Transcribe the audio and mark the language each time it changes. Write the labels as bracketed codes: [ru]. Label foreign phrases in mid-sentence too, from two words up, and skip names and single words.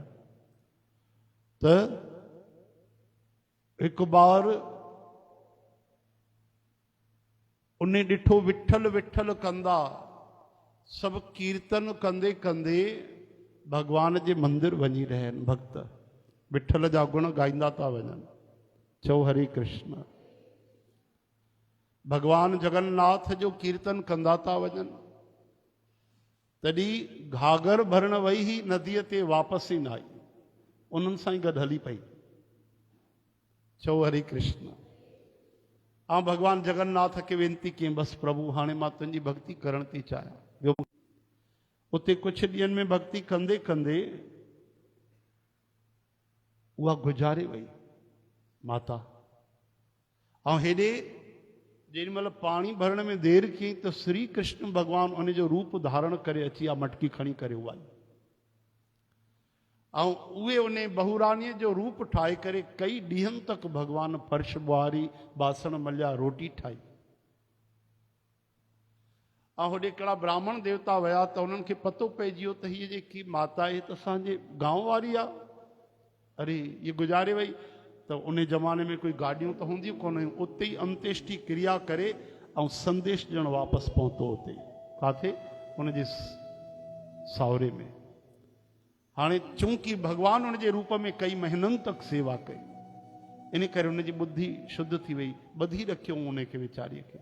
[sd] त हिकु बार उन ॾिठो विठल विठल कंदा, सभु कीर्तन कंदे कंदे भगवान जे मंदिर वञी रहिया आहिनि भक्त, विठल जा गुण गाईंदा था वञनि। चओ हरे कृष्ण। भगवान जगन्नाथ जो कीर्तन कंदा था वञनि, तॾहिं घाघर भरण वई ही नदीअ ते वापसि ई न आई, उन्हनि सां ई गॾु हली पई। चओ हरे कृष्ण। ऐं भगवान जगन्नाथ खे वेनती कयईं, बसि प्रभु हाणे मां तुंहिंजी भक्ति करण थी चाहियां। ॿियो उते कुझु ॾींहंनि में भक्ति कंदे कंदे उहा गुज़ारे वई माता। ऐं हेॾे जेॾी महिल पाणी भरण में देरि कई त श्री कृष्ण भगवान उन जो रूप धारण करे अची आ, मटकी खणी करे उहा ऐं उहे उन बहुरानीअ जो रूप ठाहे करे कई ॾींहंनि तक भगवान फर्श ॿुहारी, बासण मलिया, रोटी ठाही। ऐं होॾे हिकिड़ा ब्राह्मण देवता विया त उन्हनि खे पतो पइजी वियो त हीअ जेकी माता आहे त असांजे गांव वारी आहे, अरे ये गुज़ारे वई। तो उन ज़माने में कोई गाड़ियों तो होंदियूं कोन, उते ही अंत्येष्टि क्रिया करे ऐं संदेश ॾियण वापसि पहुतो उते, काथे उनजे सावरे में। हाणे चूंकि भगवान उन जे रूप में कई महीननि तक सेवा कई, इन करे उनजी बुद्धि शुद्ध थी वई, ॿधी रखियो उनखे वीचारीअ खे।